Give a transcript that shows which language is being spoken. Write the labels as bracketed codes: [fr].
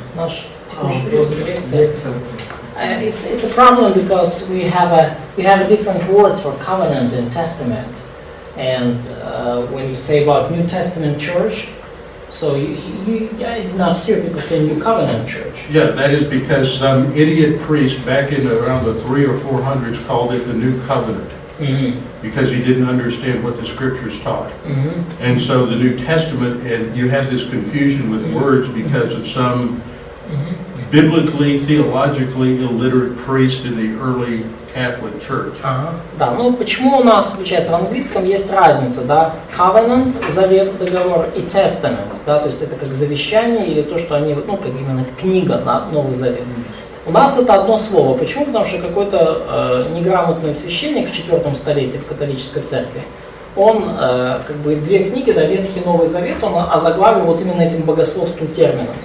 [ru] Наш текущий период век церкви. [en] It's a problem because we have different words for covenant and testament. And when you say about New Testament church, So I did not hear people say New Covenant Church. Yeah, that is because some idiot priest back in around the 300 or 400s called it the New Covenant because he didn't understand what the scriptures taught. And so the New Testament, and you have this confusion with words because of some biblically, theologically illiterate priest in the early Catholic Church. [ru] Да, ну почему у нас, получается, в английском есть разница, да, covenant, завет, договор, и testament, да, то есть это как завещание или то, что они, ну, как именно книга на Новый Завет. У нас это одно слово. Почему? Потому что какой-то неграмотный священник в 4 столетии в католической церкви, он как бы две книги, да, Ветхий и Новый Завет, он озаглавил вот именно этим богословским термином.